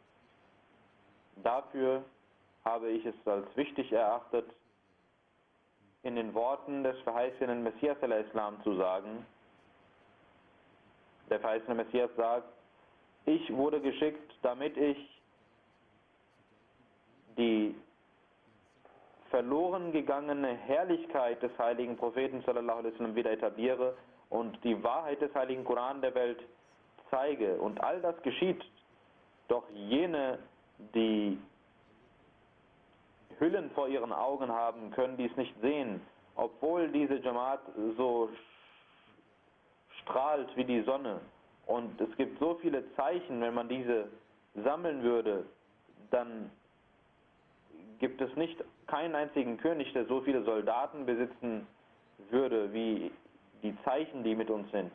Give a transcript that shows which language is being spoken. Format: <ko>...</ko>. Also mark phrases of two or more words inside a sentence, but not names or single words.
<de>Dafür habe ich es als wichtig erachtet, in den Worten des verheißenen Messias zu sagen. Der verheißene Messias sagt: Ich wurde geschickt, damit ich die verloren gegangene Herrlichkeit des heiligen Propheten</de> <ar>sallallahu alaihi wasallam</ar> <de>wieder etabliere und die Wahrheit des heiligen Koran der Welt zeige. Und all das geschieht, doch jene, die Hüllen vor ihren Augen haben, können dies nicht sehen, obwohl diese Jamaat so strahlt wie die Sonne und es gibt so viele Zeichen, wenn man diese sammeln würde, dann gibt es nicht keinen einzigen König, der so viele Soldaten besitzen würde, wie die Zeichen, die mit uns sind.</de>